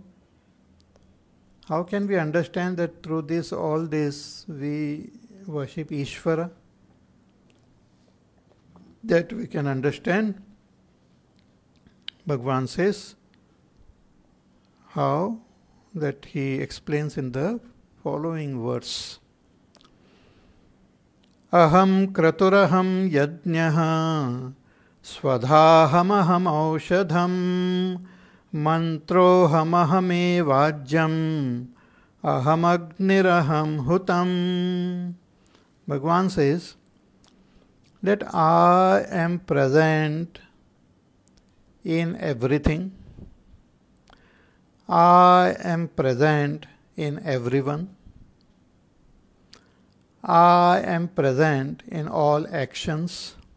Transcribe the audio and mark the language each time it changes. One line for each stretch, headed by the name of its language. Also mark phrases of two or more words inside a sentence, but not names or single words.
English: How can we understand that through this, all this, we worship Ishvara? That we can understand. Bhagwan says how, that he explains in the following verse.
Sanskrit: Aham kraturaham yajnaha swadhahamaham aushadham mantrohamahame vajjam ahamagniraham hutam.
English: Bhagwan says, that I am present in everything. I am present in everyone. I am present in all actions.